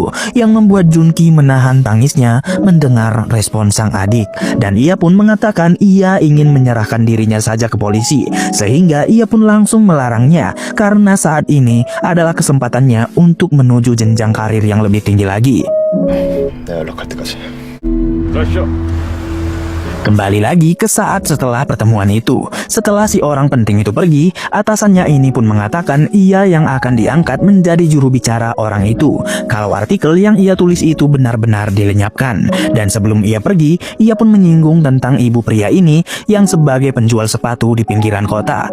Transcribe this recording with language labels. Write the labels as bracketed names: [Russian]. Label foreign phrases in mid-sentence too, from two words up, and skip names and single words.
[Indonesian] Yang membuat Junki menahan tangisnya mendengar respon sang adik. Dan ia pun mengatakan ia ingin menyerahkan dirinya saja ke polisi. Sehingga ia pun langsung melarangnya. Karena saat ini adalah kesempatannya untuk menuju jenjang karir yang lebih tinggi lagi. [Korean] 내가 연락할 때까지. [Indonesian] Kembali lagi ke saat setelah pertemuan itu. Setelah si orang penting itu pergi, atasannya ini pun mengatakan ia yang akan diangkat menjadi juru bicara orang itu kalau artikel yang ia tulis itu benar-benar dilenyapkan. Dan sebelum ia pergi, ia pun menyinggung tentang ibu pria ini yang sebagai penjual sepatu di pinggiran kota.